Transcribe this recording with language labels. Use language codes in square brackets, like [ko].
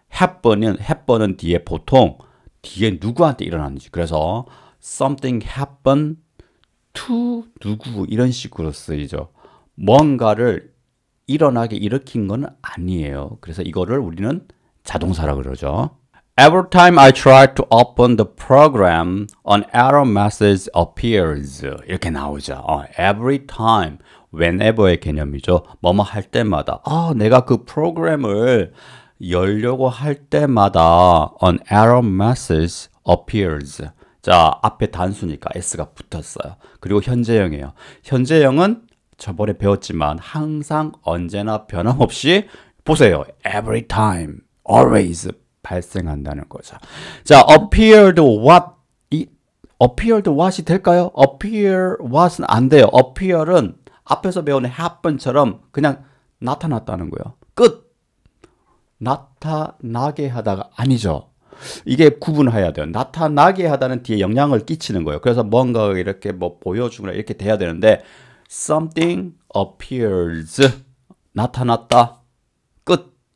[ko] happen은 뒤에 보통 뒤에 누구한테 일어났는지 그래서 [en] something happened to [ko] 누구 이런 식으로 쓰이죠. 뭔가를 일어나게 일으킨 건 아니에요. 그래서 이거를 우리는 자동사라 그러죠. [en] Every time I try to open the program, an error message appears. [ko] 이렇게 나오죠. [en] Every time, whenever의 [ko] 개념이죠. 뭐뭐 할 때마다. 내가 그 프로그램을 열려고 할 때마다 [en] an error message appears. [ko] 자, 앞에 단수니까 s가 붙었어요. 그리고 현재형이에요. 현재형은 저번에 배웠지만 항상 언제나 변함없이 보세요. [en] Every time, always [ko] 발생한다는 거죠. [en] 자, appeared what? appeared what [ko] 이 될까요? [en] appear what [ko] 은 안 돼요. appear은 앞에서 배운 happen처럼 그냥 나타났다는 거예요. 끝! 나타나게 하다가 아니죠. 이게 구분해야 돼요. 나타나게 하다는 뒤에 영향을 끼치는 거예요. 그래서 뭔가 이렇게 뭐 보여주거나 이렇게 돼야 되는데 [en] something appears [ko] 나타났다. 끝.